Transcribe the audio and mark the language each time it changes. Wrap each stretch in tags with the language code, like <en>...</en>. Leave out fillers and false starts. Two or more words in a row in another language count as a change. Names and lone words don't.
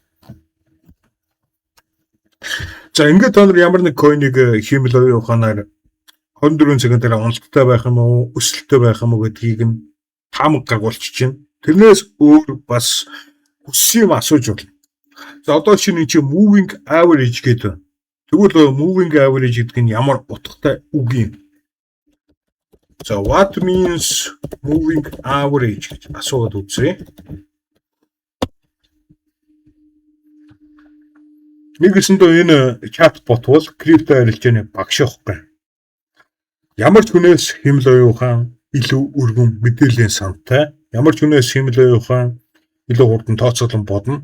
<mn>За ингээд та нар ямар нэг койныг хиймэл оюун ухаанаар 24 цагийн дараа уналттай байх юм уу, өсөлттэй байх юм уу гэдгийг нь таамаг гаргуулчих чинь. Тэрнээс өөр бас хүссэн юм асууж болно. За одоо чинь</mn> <en>moving average</en> <mn>гэдэг. Тэгвэл</mn> <en>moving average</en> <mn>гэдэг нь ямар утгатай үг юм?</mn> <en>So what means moving average</en> <mn>гэж асууад үзье. Нэгсэндээ энэ чатбот бол крипто арилжааны багш байхгүй. Ямар ч хүнээс хэмэл оюун ухаан илүү өргөн мэдээллийн сантай, ямар ч хүнээс хэмэл оюун ухаан илүү хурдан тооцоолон бодно.</mn>